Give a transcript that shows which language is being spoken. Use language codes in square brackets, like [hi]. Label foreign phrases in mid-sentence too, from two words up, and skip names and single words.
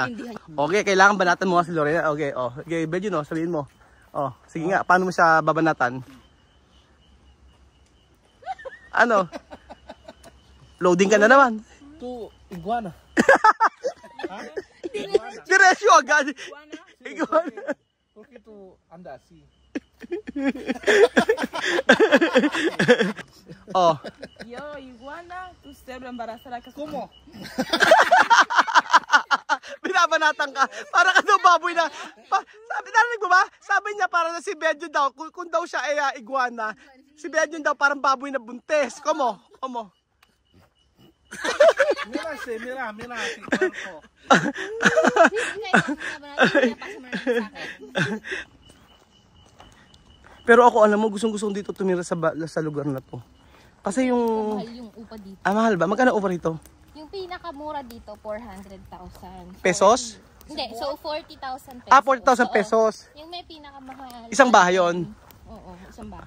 [tl] Okay, kailangan banatan mo nga si Lorena. Okay, okay, Belgium, sabihin mo. Oh, sige nga, paano mo siya babanatan? Ano? Loading ka na naman. [es] to iguana. [tl] Diretso agad. [es] Iguana. Porque to anda así. Oh. Yo, iguana, tú siempre embarazada que ¿Cómo? [tl] Binabanatan ka. Para ka daw baboy na. Sabi, narinig mo ba? Sabi niya para na si Belgium daw, kung daw siya ay iguana, si Benjon daw parang baboy na buntes. [es] Komo. Mira, si cuerpo. [tl] Pero ako, alam mo, gustong dito tumira sa lugar na to. Kasi yung... Mahal yung upa dito. mahal ba? Magkano upa rito? Yung pinakamura dito, 400,000. Pesos? Hindi, so 40,000 pesos. 40,000 pesos. Yung may pinakamahal. Isang bahay yun? Oo, isang bahay.